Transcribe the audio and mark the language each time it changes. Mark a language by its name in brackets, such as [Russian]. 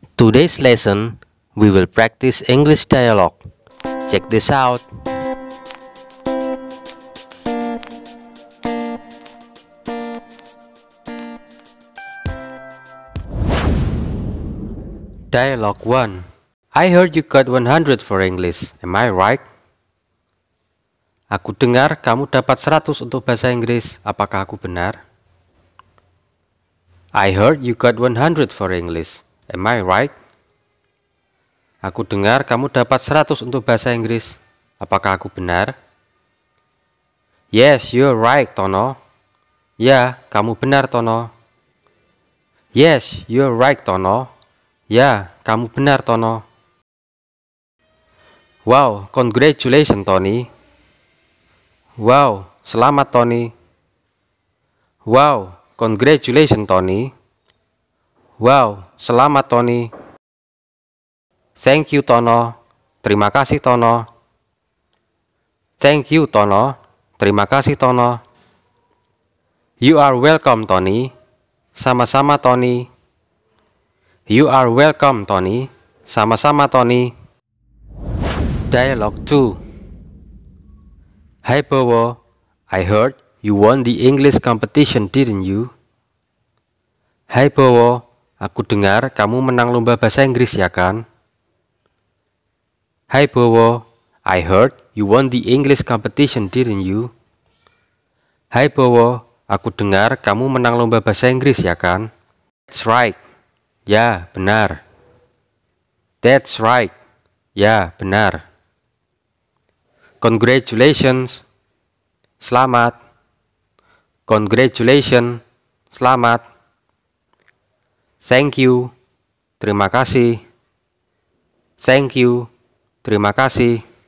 [English] Today's lesson, we will practice English dialogue. Check this out. Dialogue 1. I heard you got 100 for English. Am I right? [Indonesian] Aku dengar kamu dapat 100 untuk bahasa Inggris. Apakah aku benar? [English] I heard you got 100 for English. Am I right? [Indonesian] Aku dengar kamu dapat 100 untuk bahasa Inggris. Apakah aku benar? [English] Yes, you're right, Tono. [Indonesian] Ya, kamu benar, Tono. [English] Yes, you're right, Tono. [Indonesian] Ya, kamu benar, Tono. [English] Wow, congratulations, Tony. [Indonesian] Wow, selamat, Tony. [English] Wow, congratulations, Tony. [Indonesian] Wow, selamat, Tony. [English] Thank you, Tono. [Indonesian] Terima kasih, Tono. [English] Thank you, Tono. [Indonesian] Terima kasih, Tono. [English] You are welcome, Tony. [Indonesian] Sama-sama, Tony. [English] You are welcome, Tony. [Indonesian] Sama-sama, Tony. [English] Dialogue 2. Hi, Bowo. I heard you won the English competition, didn't you? [Indonesian] Hai, Bowo. Aku dengar kamu menang lomba bahasa Inggris, ya kan? Hai, Bowo. [English] I heard you won the English competition, didn't you? [Indonesian] Hai, Bowo. Aku dengar kamu menang lomba bahasa Inggris, ya kan? [English] That's right. [Indonesian] Ya, benar. [English] That's right. Ya, benar. Congratulations. [Indonesian] Selamat. [English] Congratulations. Selamat. Thank you. [Indonesian] Terima kasih. [English] Thank you. Terima kasih.